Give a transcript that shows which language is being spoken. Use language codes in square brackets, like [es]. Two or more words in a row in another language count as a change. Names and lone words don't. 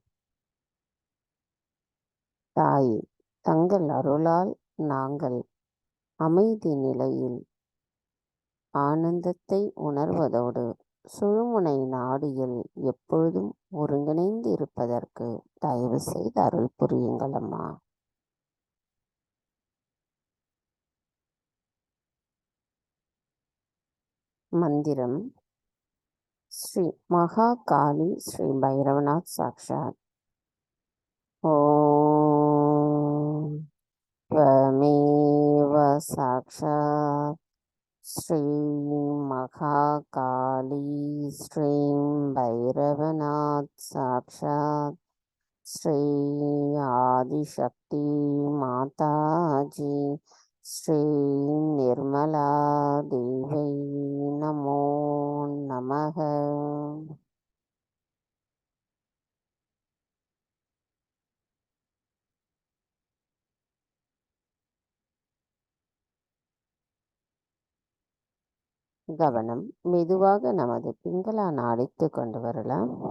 [ta] தாயே, தங்கள் அருளால் நாங்கள் அமைதி நிலையில் ஆனந்தத்தை உணர்வதோடு சுழுமுனை நாடியில் எப்பொழுதும் ஒருங்கிணைந்து இருப்பதற்கு தயவு செய்து அருள் புரியுங்கள் அம்மா. மந்திரம் ஸ்ரீ மகா காளி ஸ்ரீ பைரவநாத் சாக்ஷாத். [sa] ஓம் त्वमेव साक्षात् श्रीं महाकाली श्रीं भैरवनाथ साक्षात् श्री आदिशक्ति माताजी श्री निर्मला देवी नमो नमः. [ta] கவனம் மெதுவாக நமது பிங்களா நாடிக்கு கொண்டு வரலாம்.